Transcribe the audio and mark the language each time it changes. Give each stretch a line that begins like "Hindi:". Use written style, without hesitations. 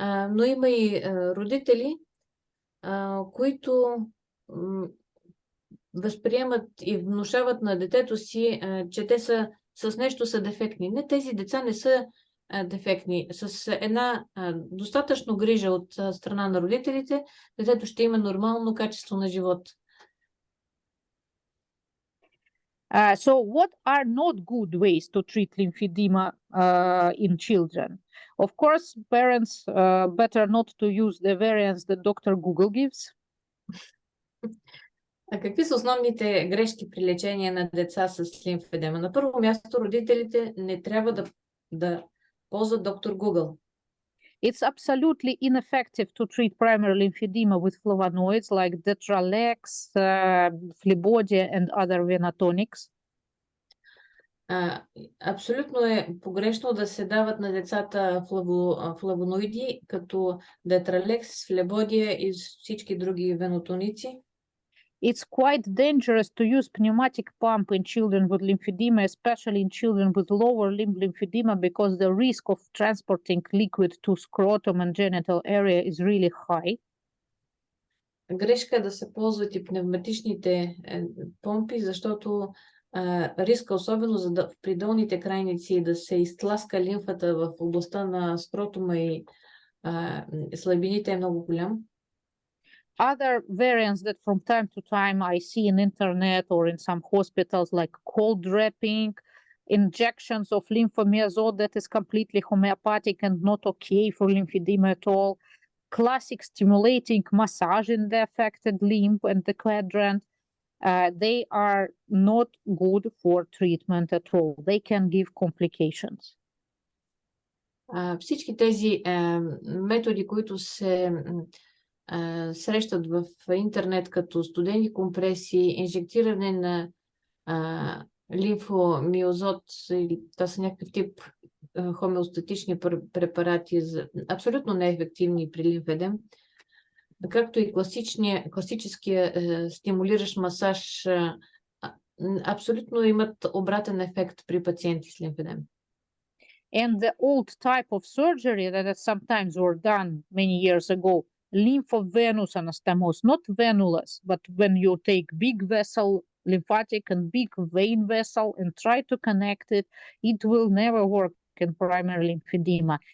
Bulgarian: Но има и родители, които възприемат и внушават на детето си, че те с нещо са дефектни. Не, тези деца не са дефектни. С една достатъчно грижа от страна на родителите, детето ще има нормално качество на живот.
English: So what are not good ways to treat lymphedema in children? Of course, parents better not to use the variants that Dr. Google gives.
Bulgarian: А какви са основните грешки при лечение на деца с лимфедема? На първо място, родителите не трябва да ползват доктор Google.
English: It's absolutely ineffective to treat primary lymphedema with flavonoids like Detralex, Flibodia, and other venatonics.
Bulgarian: Абсолютно е погрешно да се дават на децата флавоноиди, като Detralex, Флебодия и всички други венотоници.
English: It's quite dangerous to use pneumatic pump in children with lymphedema, especially in children with lower limb lymphedema, because the risk of transporting liquid to scrotum and genital area is really high.
Bulgarian: Грешка е да се ползват и пневматичните помпи, защото риска, особено при долните крайници, да се изтласка лимфата в областта на скротума и слабините е много голям.
English: Other variants that from time to time I see in internet or in some hospitals, like cold wrapping, injections of lymphomazole that is completely homeopathic and not okay for lymphedema at all, classic stimulating massage in the affected limb and the quadrant, they are not good for treatment at all. They can give complications.
Bulgarian: Всички тези методи, които се срещат в интернет, като студени компреси, инжектиране на лимфомиозот, или това са някакъв тип хомеостатични препарати, абсолютно неефективни при лимфедем, както и класическия стимулиращ масаж, абсолютно имат обратен ефект при пациенти с лимфедем.
English: And the old type of surgery that sometimes were done many years ago, lymphovenous anastomosis, not venous, but when you take big vessel, lymphatic and big vein vessel and try to connect it, it will never work in primary lymphedema.